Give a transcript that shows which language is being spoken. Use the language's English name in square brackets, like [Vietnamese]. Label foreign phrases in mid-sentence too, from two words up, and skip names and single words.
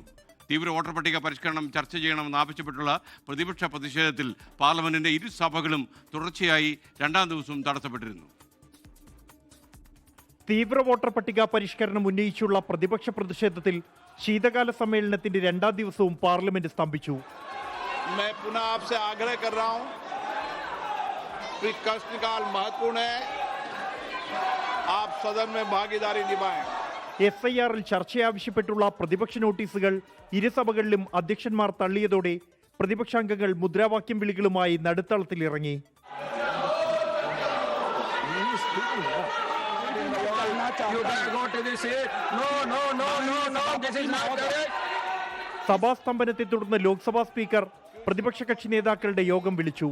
[Malayalam] തീവ്ര വോട്ടർ പട്ടിക പരിഷ്കരണം ചർച്ച ചെയ്യണമെന്ന് ആവശ്യപ്പെട്ടുള്ള പ്രതിപക്ഷ പ്രതിഷേധത്തിൽ പാർലമെന്റിന്റെ ഇരു സഭകളും തുടർച്ചയായി 2-ാം ദിവസവും തടസ്സപ്പെട്ടിരുന്നു. തീവ്ര വോട്ടർ പട്ടിക പരിഷ്കരണം ഉന്നയിച്ചുള്ള പ്രതിപക്ഷ പ്രതിഷേധത്തിൽ ശീതകാല സമ്മേളനത്തിന്റെ 2-ാം ദിവസവും പാർലമെന്റ് സ്തംഭിച്ചു. [Hindi] मैं पुनः आपसे आग्रह कर रहा हूं कि प्रश्नकाल महत्वपूर्ण है, आप सदन में भागीदारी निभाएं. [Malayalam] SIR-ൽ ചർച്ചയാവശ്യപ്പെട്ടുള്ള പ്രതിപക്ഷ നോട്ടീസുകൾ ഇരുസഭകളിലും അധ്യക്ഷന്മാർ തള്ളിയതോടെ പ്രതിപക്ഷാംഗങ്ങൾ മുദ്രാവാക്യം വിളികളുമായി നടുത്തളത്തിലിറങ്ങി. സഭാസ്തംഭനത്തെ തുടർന്ന് ലോക്സഭാ സ്പീക്കർ പ്രതിപക്ഷ കക്ഷി നേതാക്കളുടെ യോഗം വിളിച്ചു.